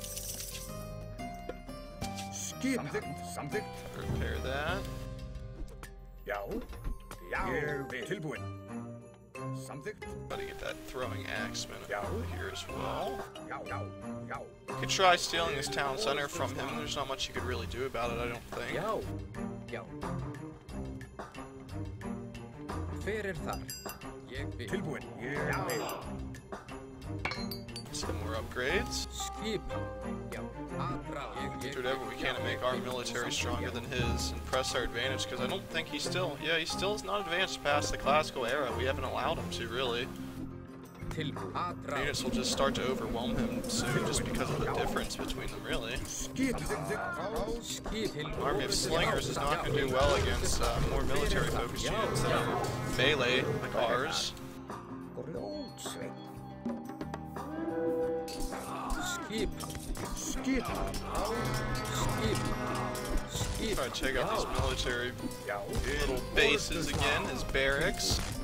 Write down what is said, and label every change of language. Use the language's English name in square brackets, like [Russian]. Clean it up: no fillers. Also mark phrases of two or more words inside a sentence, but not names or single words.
[English] Repair that. [Icelandic] tilbúin. Samþykkt. [English] Gotta get that throwing axeman over here as well. [Icelandic] Já. [English] You could try stealing this town center from him. There's not much you could really do about it, I don't think. [Icelandic] Já. Hver þar? Ég vil. Tilbúin. Ég vil. [English] Some more upgrades. [Icelandic] Skipan. Já. Aðra. [English] Do whatever we can to make our military stronger than his and press our advantage, because I don't think he still is not advanced past the classical era. We haven't allowed him to, really. [Icelandic] Tilbúin. Aðra. [English] Units will just start to overwhelm him soon just because of the difference between them, really. Army of Slingers is not going to do well against more military-focused units that are melee, like ours. Try to check out these military little bases again, his barracks.